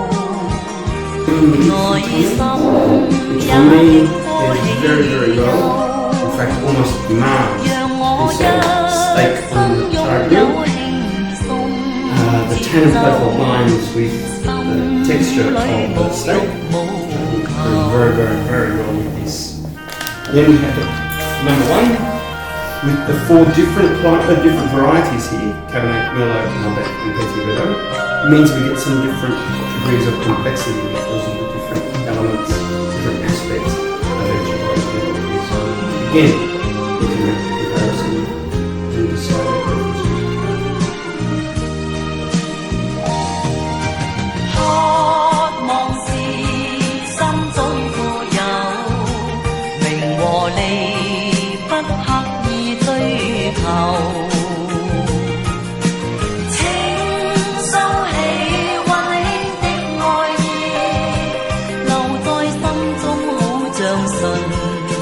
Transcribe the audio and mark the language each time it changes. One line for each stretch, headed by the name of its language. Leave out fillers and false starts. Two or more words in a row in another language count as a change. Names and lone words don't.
Chinese: 內心也經過喜與憂，讓我一生擁有輕鬆節奏，心裏無欲無求。
English: Then we have number one, with the four different varieties here, Cabernet, Merlot, Malbec and Petit Verdot, it means we get some different degrees of complexity because of the different elements, different aspects of each of those varieties. So again, you can make a comparison and decide the differences.
Chinese: 渴望是心中富有，名和利不刻意追求，請收起溫馨的愛意，留在心中好像純